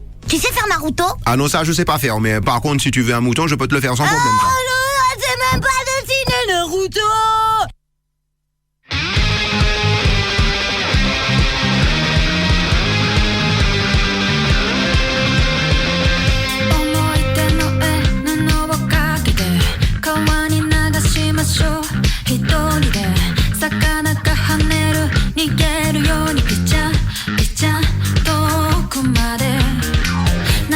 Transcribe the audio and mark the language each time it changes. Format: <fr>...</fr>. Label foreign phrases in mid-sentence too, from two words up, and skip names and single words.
<fr>Tu sais faire Naruto? Ah non, ça je sais pas faire, mais par contre, si tu veux un mouton, je peux te le faire sans problème. ça. non, c'est même pas dessiné Naruto!</fr> <ja>一人で魚が跳ねる逃げるようにピチャピチャ遠くまで流</ja>